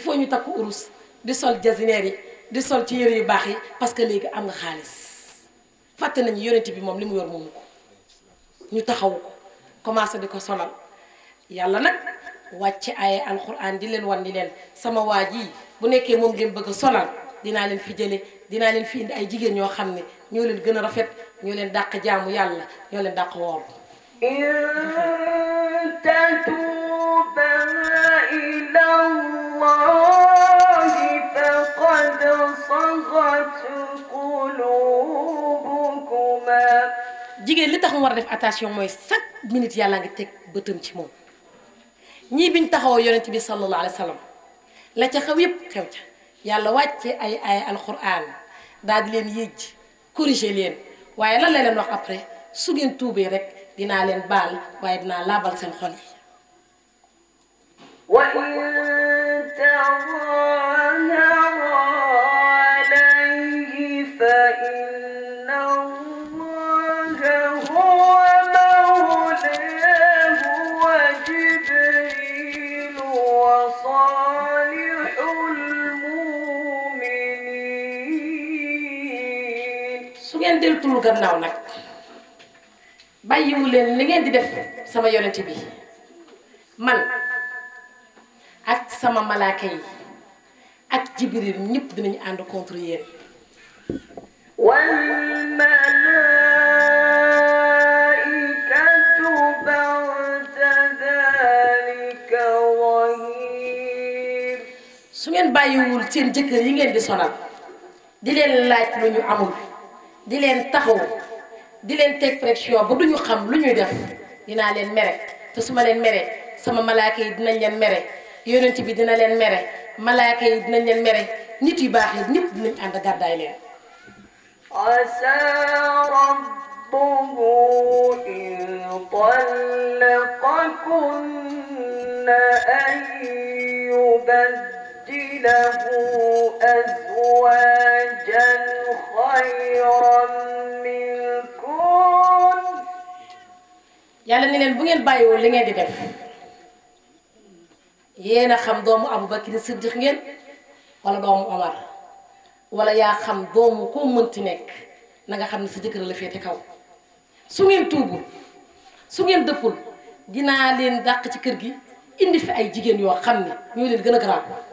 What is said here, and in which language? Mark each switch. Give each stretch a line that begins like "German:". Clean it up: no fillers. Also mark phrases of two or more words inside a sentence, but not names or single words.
Wolof: faut ñu takk urus di sol jasineer yi di sol ci yëre yu baax yi
French: parce que
Wolof: léegi am nga xaalis fàtte nañu yonent bi moom li mu yor moomu ko ñu taxawu ko commencé di ko solal yàlla nag wàcce ay alquran di leen wan ni leen sama waa ji bu nekkee moom ngeen bëgg a solal dinaa leen fi jële dinaa leen fi indi ay jigéen ñoo xam ne ñoo leen gën a rafet ñoo leen dàq jaamu yàlla ñoo leen dàq woor
Arabic: تتوبا إلى الله فقد صغت قلوبكما
Wolof: jigéen li tax mu war a def attention mooy
French: chaque minute
Wolof: yàlla nga teg bëtam ci moom ñii biñ taxawoo yonent bi
Arabic: صلى الله عليه وسلم
Wolof: la ca xew yépp xew ca yàlla wàcce ay alquran daal di leen yëj corriger leen waaye lan la leen wax après su ngeen tuubee rek dinaa leen baal waaye dinaa laabal seen xol yi
Arabic: وإن تظاهر عليه فإن الله هو مولاه وجبريل وصالح المؤمنين
Wolof: su ngeen deltul gannaaw nag bàyyiwu leen li ngeen di def sama yonent bi man ak sama malaaka yi ak jibril ñëpp dinañu ànd contre yéen
Arabic: والملائكة بعد ذلك ظهير
Wolof: su ngeen bàyyiwul seen jëkkër yi ngeen di sonal di leen laaj lu ñu amul di leen taxaw di leen teg pression ba duñu xam lu ñuy def dinaa leen mere te su ma leen mere sama malaaka yi dinañ leen mere yonent bi dina leen mere malaaka yi dinañ leen mere nit yu baax yi ñëpp dinañ ànd gàddaay leen
Arabic: عسى ربه إن طلقكن أن يبدله أزواجا خيرا منكن.
Wolof: yàlla ni leen bu ngeen bàyyiwul li ngeen di def yéen a xam doomu Abubakar Siddiq ngeen wala doomu Omar wala yaa xam doomu koo mënti nekk na nga xam ne sa jëkkër la féete kaw. su ngeen tuubul su ngeen dëppul dinaa leen dàq ci kër gi indi fi ay jigéen yoo xam ne ñoo leen gën a garaaw.